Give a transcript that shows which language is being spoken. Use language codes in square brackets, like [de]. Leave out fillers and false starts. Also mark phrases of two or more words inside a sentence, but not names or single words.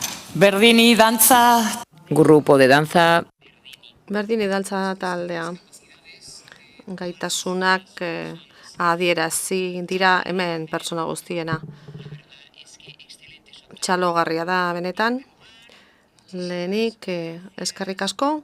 [eu] Berdini dantza. [es] Grupo de danza. [eu] Berdini dantza taldea. Gaitasunak adierazi dira hemen pertsona guztiena. Txalogarria da benetan. Lehenik eskerrik asko.